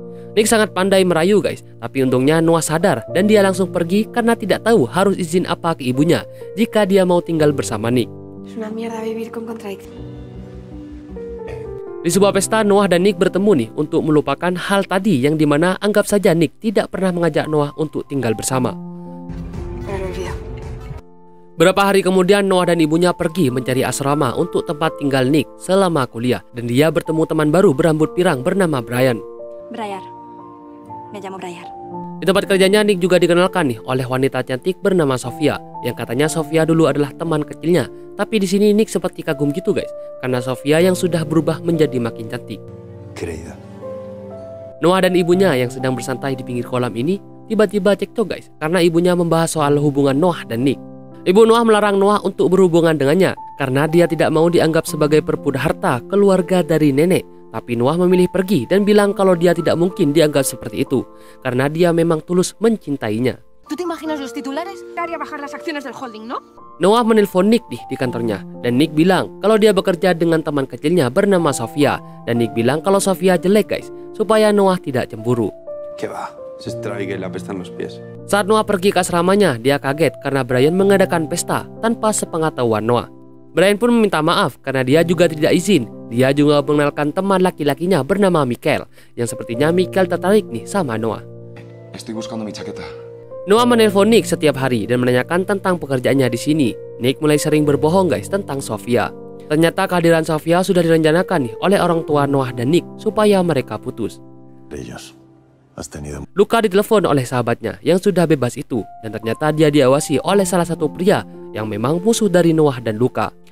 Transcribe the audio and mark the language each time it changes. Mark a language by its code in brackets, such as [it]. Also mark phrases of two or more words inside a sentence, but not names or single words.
[id] Nick sangat pandai merayu guys, tapi untungnya Noah sadar dan dia langsung pergi karena tidak tahu harus izin apa ke ibunya jika dia mau tinggal bersama Nick. [es] Es una mierda vivir con contradicciones. [id] Di sebuah pesta, Noah dan Nick bertemu nih untuk melupakan hal tadi yang dimana anggap saja Nick tidak pernah mengajak Noah untuk tinggal bersama. [es] Pero lo olvido. [id] Berapa hari kemudian Noah dan ibunya pergi mencari asrama untuk tempat tinggal Nick selama kuliah. Dan dia bertemu teman baru berambut pirang bernama Brian. [es] Briar. Me llamo Briar. [id] Di tempat kerjanya Nick juga dikenalkan nih oleh wanita cantik bernama Sofia, yang katanya Sofia dulu adalah teman kecilnya. Tapi di sini Nick seperti kagum gitu guys, karena Sofia yang sudah berubah menjadi makin cantik. [es] Querida. [id] Noah dan ibunya yang sedang bersantai di pinggir kolam ini tiba-tiba cekcok guys, karena ibunya membahas soal hubungan Noah dan Nick. Ibu Noah melarang Noah untuk berhubungan dengannya karena dia tidak mau dianggap sebagai perbudak harta keluarga dari nenek. Tapi Noah memilih pergi dan bilang kalau dia tidak mungkin dianggap seperti itu karena dia memang tulus mencintainya. [es] ¿Tú te imaginas los titulares? Haría bajar las acciones del holding, ¿no? [id] Noah menelpon Nick di kantornya dan Nick bilang kalau dia bekerja dengan teman kecilnya bernama Sofia dan Nick bilang kalau Sofia jelek guys supaya Noah tidak cemburu. [es] ¿Qué va? Se extrae que le apestan los pies. [id] Saat Noah pergi ke asramanya, dia kaget karena Brian mengadakan pesta tanpa sepengetahuan Noah. Brian pun meminta maaf karena dia juga tidak izin. Dia juga mengenalkan teman laki-lakinya bernama Michael, yang sepertinya Michael tertarik nih sama Noah. [es] Estoy buscando mi chaqueta. [id] Noah menelpon Nick setiap hari dan menanyakan tentang pekerjaannya di sini. Nick mulai sering berbohong guys tentang Sofia. Ternyata kehadiran Sofia sudah direncanakan nih oleh orang tua Noah dan Nick supaya mereka putus. Luka ditelepon oleh sahabatnya yang sudah bebas itu, dan ternyata dia diawasi oleh salah satu pria yang memang musuh dari Noah dan Luka.